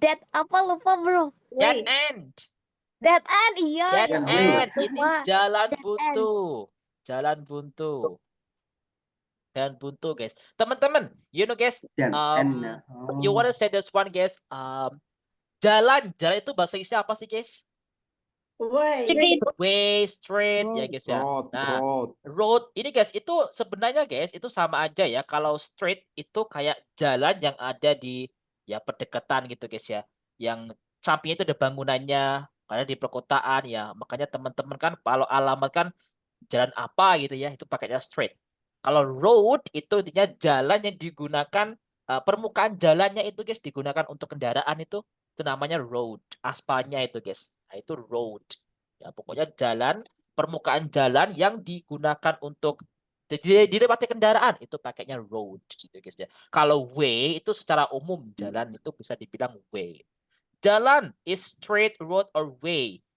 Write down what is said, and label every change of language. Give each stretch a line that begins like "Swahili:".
Indonesian: Apa lupa, bro?
English: Dead end. Dead end, iya. Dead end. Ini
Indonesian: Lupa. jalan
English: Dead
Indonesian: buntu. Jalan buntu. Dan buntu, guys.
English: Teman-teman, you know, guys, you want to say this one, guys.
Indonesian: Jalan itu bahasa Inggrisnya apa sih, guys? Way, street, ya guys ya. Nah, road ini guys itu sebenarnya guys itu sama aja ya. Kalau street itu kayak jalan yang ada di ya perdekatan gitu guys ya. Yang sampingnya itu ada bangunannya, karena di perkotaan ya. Makanya teman-teman kan kalau alamat kan jalan apa gitu ya, itu pakainya street. Kalau road itu intinya jalan yang digunakan permukaan jalannya itu guys digunakan untuk kendaraan itu namanya road. Aspalnya itu guys. Nah, itu road. Ya, pokoknya jalan, permukaan jalan yang digunakan untuk dilewati kendaraan itu pakainya road gitu guys ya. Kalau way itu secara umum jalan itu bisa dibilang way.
English: Jalan is straight road or way.